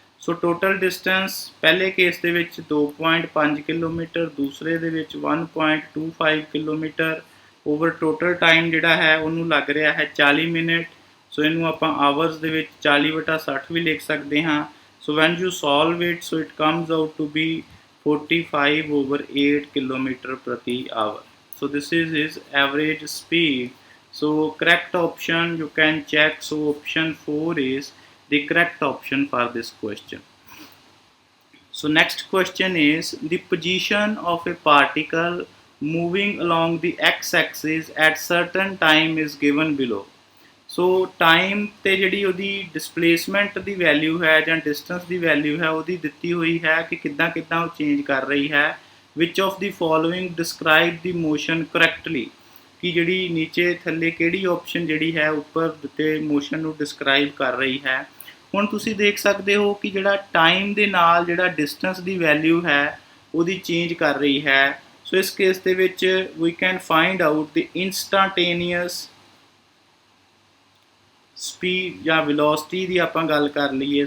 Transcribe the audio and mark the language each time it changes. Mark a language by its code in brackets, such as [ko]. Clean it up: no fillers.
[pa] ਸੋ total distance ਪਹਿਲੇ case ਦੇ ਵਿੱਚ 2.5 ਕਿਲੋਮੀਟਰ, ਦੂਸਰੇ ਦੇ ਵਿੱਚ 1.25 ਕਿਲੋਮੀਟਰ ਓਵਰ ਟੋਟਲ ਟਾਈਮ ਜਿਹੜਾ ਹੈ ਉਹਨੂੰ ਲੱਗ ਰਿਹਾ ਹੈ 40 ਮਿੰਟ। ਸੋ ਇਹਨੂੰ ਆਪਾਂ ਆਵਰਸ ਦੇ ਵਿੱਚ 40/60 ਵੀ ਲਿਖ ਸਕਦੇ ਹਾਂ। [en] So when you solve it, so it comes out to be 45/8 kilometre ਪ੍ਰਤੀ hour. So this is his average speed. So correct option you can check. So option 4 is the correct option for this question. So next question is, the position of a particle moving along the x-axis at certain time is given below. [pa] So time ਤੇ ਜਿਹੜੀ ਉਹਦੀ displacement ਦੀ value ਹੈ ਜਾਂ distance ਦੀ value ਹੈ ਉਹਦੀ ਦਿੱਤੀ ਹੋਈ ਹੈ ਕਿ ਕਿੱਦਾਂ ਕਿੱਦਾਂ ਉਹ change ਕਰ ਰਹੀ ਹੈ। [en] Which of the following describe the motion correctly? [pa] ਕਿ ਜਿਹੜੀ ਨੀਚੇ ਥੱਲੇ ਕਿਹੜੀ ਆਪਸ਼ਨ ਜਿਹੜੀ ਹੈ ਉੱਪਰ ਦਿੱਤੇ ਮੋਸ਼ਨ ਨੂੰ ਡਿਸਕਰਾਈਬ ਕਰ ਰਹੀ ਹੈ। ਹੁਣ ਤੁਸੀਂ ਦੇਖ ਸਕਦੇ ਹੋ ਕਿ ਜਿਹੜਾ ਟਾਈਮ ਦੇ ਨਾਲ ਜਿਹੜਾ ਡਿਸਟੈਂਸ ਦੀ ਵੈਲਿਊ ਹੈ ਉਹਦੀ ਚੇਂਜ ਕਰ ਰਹੀ ਹੈ। ਸੋ ਇਸ ਕੇਸ ਦੇ ਵਿੱਚ [en] we can find out the instantaneous speed [pa] ਜਾਂ velocity ਦੀ ਆਪਾਂ ਗੱਲ ਕਰ ਲਈਏ।